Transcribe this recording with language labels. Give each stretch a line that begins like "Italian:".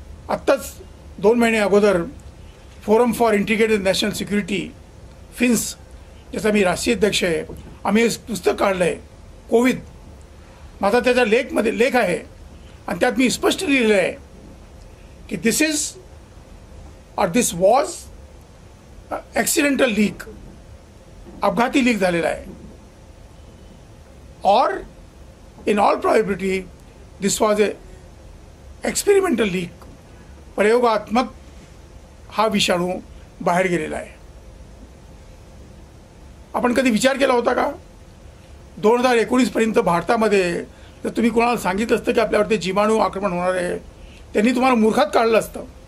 Marathi: आत्ताच 2 महिने अगोदर forum for integrated national security, fins, ज्याचा मी राष्ट्रीय अध्यक्ष आहे, आम्ही एक पुस्तक काढलं आहे कोविड. माझा त्याच्या लेख आहे आणि त्यात मी स्पष्ट लिहिलेलं आहे की
English: this was accidental leak,
Marathi: अपघाती लीक झालेला आहे.
English: और in all probability this was a experimental leak.
Marathi: प्रयोगात्मक हा विषाणू बाहेर गेलेला आहे. आपण कधी विचार केला होता का 2019 पर्यंत भारतामध्ये जर तुम्ही कोणाला सांगितलं असतं की आपल्यावरती जीवाणू आक्रमण होणार आहे, त्यांनी तुम्हाला मूर्खात काढलं असतं.